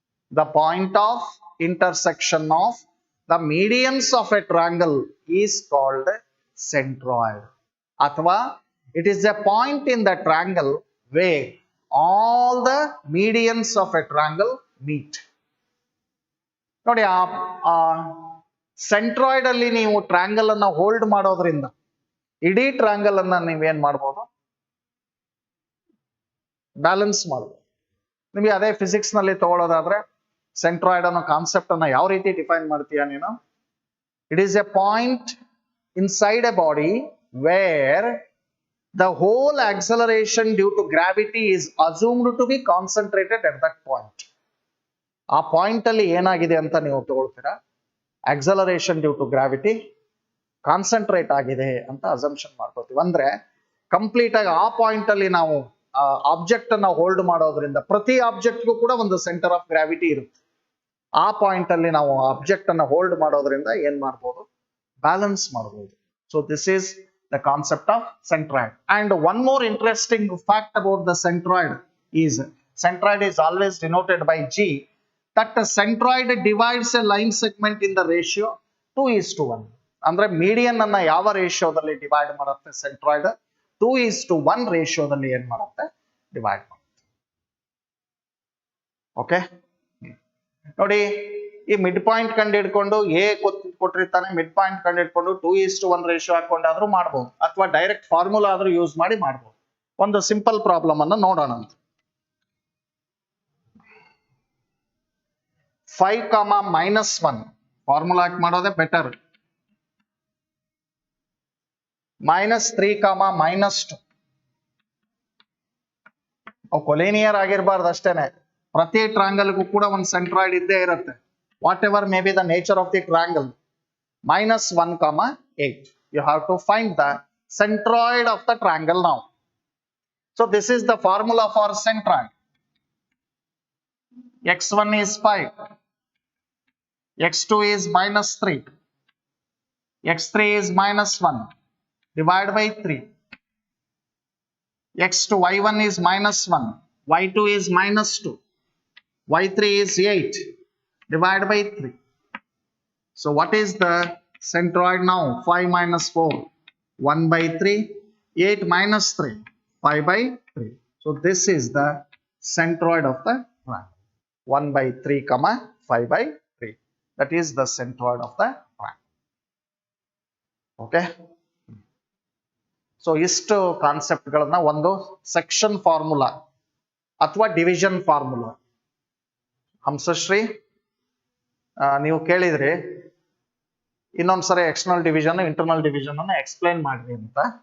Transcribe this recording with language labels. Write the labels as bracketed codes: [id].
[en] The point of intersection of the medians of a triangle is called centroid. [kn] Athwa, [en] it is a point in the triangle where all the medians of a triangle meet. [kn] ನೋಡಿ, ಆ centroid ಅಲ್ಲಿ ನೀವು triangle ಅನ್ನ hold ಮಾಡೋದ್ರಿಂದ ಇಡೀ triangle ಅನ್ನ ನೀವೇನ್ ಮಾಡ್ಬೋದು, ಬ್ಯಾಲೆನ್ಸ್ ಮಾಡ್ಬೋದು. ನಿಮಗೆ ಅದೇ ಫಿಸಿಕ್ಸ್ ನಲ್ಲಿ ತಗೊಳ್ಳೋದಾದ್ರೆ ಸೆಂಟ್ರಾಯ್ಡ್ ಅನ್ನೋ ಕಾನ್ಸೆಪ್ಟ್ ಅನ್ನ ಯಾವ ರೀತಿ ಡಿಫೈನ್ ಮಾಡ್ತೀಯಾ ನೀನು? [en] It is a point inside a body where the whole acceleration due to gravity is assumed to be concentrated at that point. [kn] ಆ ಪಾಯಿಂಟ್ ಅಲ್ಲಿ ಏನಾಗಿದೆ ಅಂತ ನೀವು ತಗೊಳ್ತೀರಾ, [en] acceleration due to gravity [kn] concentrate ಆಗಿದೆ ಅಂತ ಅಸಂಪ್ಷನ್ ಮಾಡ್ಕೋತೀವಿ. ಅಂದ್ರೆ ಕಂಪ್ಲೀಟ್ ಆಗಿ ಆ ಪಾಯಿಂಟ್ ಅಲ್ಲಿ ನಾವು ಆಬ್ಜೆಕ್ಟ್ ಅನ್ನ ಹೋಲ್ಡ್ ಮಾಡೋದ್ರಿಂದ ಪ್ರತಿ ಆಬ್ಜೆಕ್ಟ್ಗೂ ಕೂಡ ಒಂದು ಸೆಂಟರ್ ಆಫ್ ಗ್ರಾವಿಟಿ ಇರುತ್ತೆ. ಆ ಪಾಯಿಂಟ್ ಅಲ್ಲಿ ನಾವು ಆಬ್ಜೆಕ್ಟ್ ಅನ್ನ ಹೋಲ್ಡ್ ಮಾಡೋದ್ರಿಂದ ಏನ್ ಮಾಡ್ಬೋದು, ಬ್ಯಾಲೆನ್ಸ್ ಮಾಡಬಹುದು. [en] So this is the concept of centroid. And one more interesting fact about the centroid is always denoted by G, that the centroid divides a line segment in the ratio 2:1. [kn] ಅಂದ್ರೆ median ಅನ್ನ ಯಾವ ರೇಷಿಯೋದಲ್ಲಿ divide ಮಾಡುತ್ತೆ centroid? 2:1 ರೇಷಿಯೋದಲ್ಲಿ ಏನ್ ಮಾಡುತ್ತೆ, divide ಮಾಡುತ್ತೆ. Okay, ನೋಡಿ, ಈ mid point ಕಂಡು ಹಿಡ್ಕೊಂಡು ಎ ಕೊಟ್ಟಿರ್ತಾನೆ, ಮಿಡ್ ಪಾಯಿಂಟ್ ಕಂಡು ಹಿಡ್ಕೊಂಡು 2:1 ರೇಷಿಯೋ ಹಾಕೊಂಡಾದ್ರೂ ಮಾಡ್ಬೋದು, ಅಥವಾ ಡೈರೆಕ್ಟ್ ಫಾರ್ಮುಲಾ ಆದ್ರೂ ಯೂಸ್ ಮಾಡಿ ಮಾಡ್ಬೋದು. ಒಂದು ಸಿಂಪಲ್ ಪ್ರಾಬ್ಲಮ್ ಅನ್ನ ನೋಡೋಣ. 5, ಫಾರ್ಮುಲಾ ಹಾಕಿ ಮಾಡೋದೇ ಬೆಟರ್. -3, -2 ಅವು ಕೊಲಿನಿಯರ್ ಆಗಿರಬಾರ್ದು ಅಷ್ಟೇನೆ. ಪ್ರತಿ ಟ್ರಯಾಂಗಲ್ಗೂ ಕೂಡ ಒಂದು ಸೆಂಟ್ರಾಯ್ಡ್ ಇದ್ದೇ ಇರುತ್ತೆ. [en] Whatever may be the nature of the triangle. -1, 8. You have to find the centroid of the triangle now. So this is the formula for centroid. x1 is 5, x2 is minus 3, x3 is minus 1, divide by 3. x2 y1 is minus 1, y2 is minus 2, y3 is 8, divide by 3. So what is the centroid now? 5 minus 4, 1 by 3, 8 minus 3, 5 by 3. So this is the centroid of the triangle. 1 by 3 comma 5 by 3. That is the centroid of the triangle. Okay. So [kn] ಇಷ್ಟು ಕಾನ್ಸೆಪ್ಟ್ಗಳನ್ನ ಒಂದು section formula ಅಥವಾ division formula. Hamsashree ನೀವು ಕೇಳಿದ್ರಿ ಇನ್ನೊಂದ್ಸರಿ external division internal division ಅನ್ನ explain ಮಾಡ್ರಿ ಅಂತ.